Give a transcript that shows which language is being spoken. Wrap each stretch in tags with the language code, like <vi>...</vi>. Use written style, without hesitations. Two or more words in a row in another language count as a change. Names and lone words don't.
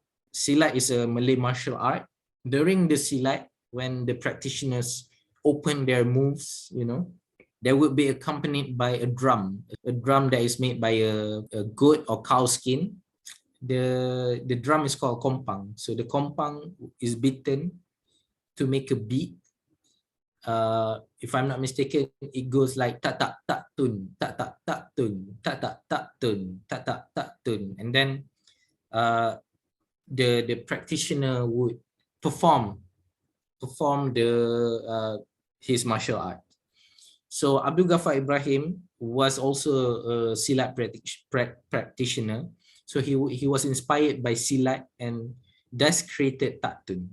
<en>Silat is a Malay martial art. During the Silat, when the practitioners open their moves, they would be accompanied by a drum that is made by a goat or cow skin. The drum is called kompang. So the kompang is beaten to make a beat. If I'm not mistaken, it goes like tak tak tak tun, tak tak tak tun, tak tak tak tun, tak tak tak tun, and then the practitioner would perform his martial art. So Abdul Ghaffar Ibrahim was also a Silat practitioner. So he was inspired by Silat and thus created Taktun.</en>